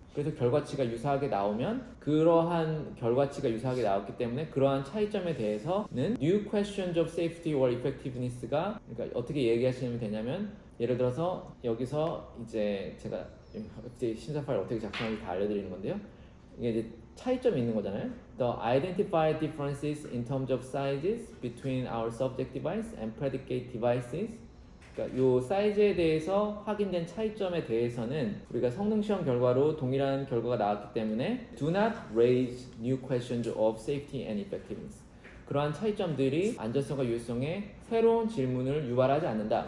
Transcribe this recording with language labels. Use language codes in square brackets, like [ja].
[ko] 그래서 결과치가 유사하게 나오면, 그러한 결과치가 유사하게 나왔기 때문에 그러한 차이점에 대해서는 [en] New Questions of Safety or Effectiveness [ko] 가, 그러니까 어떻게 얘기하시면 되냐면, 예를 들어서 여기서 이제 제가 FDA 심사 파일 어떻게 작성하는지 다 알려드리는 건데요. 이게 이제 차이점이 있는 거잖아요. [en] The identified differences in terms of sizes between our subject device and predicate devices. [ko] 그러니까 요 사이즈에 대해서 확인된 차이점에 대해서는 우리가 성능 시험 결과로 동일한 결과가 나왔기 때문에 [en] do not raise new questions of safety and effectiveness. [ko] 그러한 차이점들이 안전성과 유효성에 새로운 질문을 유발하지 않는다.